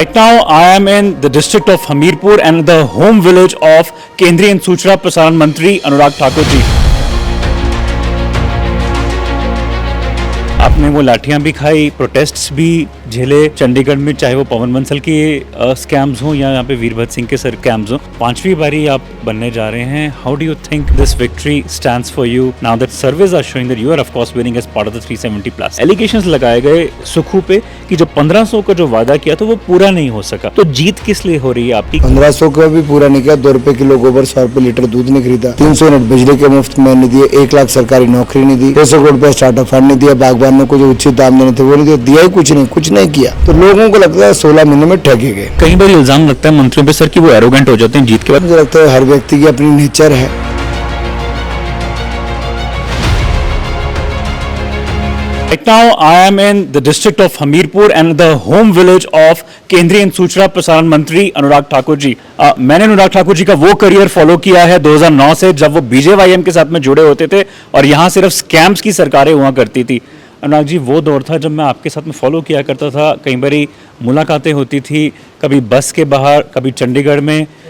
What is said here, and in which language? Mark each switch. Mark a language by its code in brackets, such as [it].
[en] Right now, I am in the district of Hamirpur and the home village of [hi] Kendriya and Suchna Prasaran Mantri [en] Anurag Thakur ji. [hi] आपने वो लाठियां भी खाई, protests भी झेले चंडीगढ़ में, चाहे वो पवन बंसल के स्कैम्स हों या यहाँ पे वीरभद्र सिंह के स्कैम्स हों। पांचवी बारी आप बनने जा रहे हैं। [en] How do you think this victory stands for you now that surveys are showing that you are of course winning as part of the 370 plus. [hi] Allegations लगाए गए सुखू पे कि जो 1500 का जो वादा किया था वो पूरा नहीं हो सका, तो जीत किस लिए हो रही है आपकी? 1500 का भी पूरा नहीं किया, 2 रुपए किलो गोबर, 100 रुपए लीटर दूध नहीं खरीदा, 300 यूनिट बिजली के मुफ्त में नहीं दिए, 1 लाख सरकारी नौकरी नहीं दी, 200 करोड़ रुपए स्टार्टअप फंड नहीं दिया, बागबानों को जो उचित दाम देने थे वो नहीं दिया ही कुछ नहीं किया। तो लोगों को लगता है 16 महीने में ठगे गए। कई बार इल्जाम लगता है मंत्रियों पे सर कि वो एरोगेंट हो जाते हैं जीत के बाद। मुझे लगता है हर व्यक्ति की अपनी नेचर है। [en] Right now, I am in the district of Hamirpur and the home village of [hi] केंद्रीय एवं सूचना प्रसारण मंत्री [en] Anurag Thakur ji. [hi] मैंने अनुराग ठाकुर जी का वो करियर फॉलो किया है 2009 से, जब वो बीजेवाईएम के साथ में जुड़े होते थे और यहाँ सिर्फ स्कैम्स की सरकारें हुआ करती थी। अनुराग जी, वो दौर था जब मैं आपके साथ में फॉलो किया करता था। कई बारी मुलाकातें होती थी, कभी बस के बाहर, कभी चंडीगढ़ में।